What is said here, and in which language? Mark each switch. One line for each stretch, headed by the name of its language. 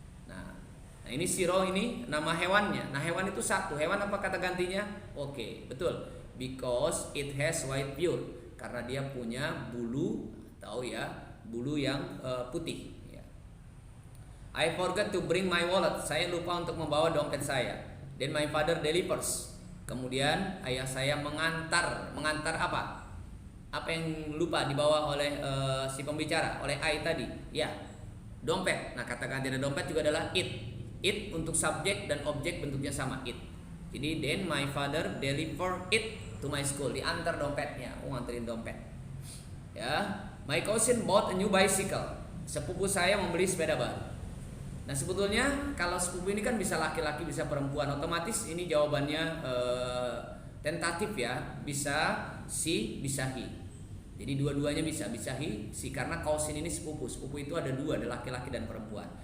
Indonesian: Nah, ini Shiro ini nama hewannya. Nah, hewan itu satu. Hewan apa kata gantinya? Oke, betul.
English: Because it has white fur.
Indonesian: Karena dia punya bulu, tahu ya, bulu yang putih. Ya.
English: I forgot to bring my wallet.
Indonesian: Saya lupa untuk membawa dompet saya.
English: Then my father delivers.
Indonesian: Kemudian ayah saya mengantar. Mengantar apa? Apa yang lupa dibawa oleh si pembicara, oleh I tadi? Ya, dompet. Nah, kata ganti dari dompet juga adalah it. It untuk subjek dan objek bentuknya sama, it.
English: Jadi then my father deliver it to my school.
Indonesian: Diantar dompetnya, nganterin dompet. Ya,
English: my cousin bought a new bicycle.
Indonesian: Sepupu saya membeli sepeda baru. Nah, sebetulnya kalau sepupu ini kan bisa laki-laki bisa perempuan, otomatis ini jawabannya tentatif ya, bisa si, bisa he. Jadi dua-duanya bisa he, si, karena cousin ini sepupu. Sepupu itu ada dua, ada laki-laki dan perempuan.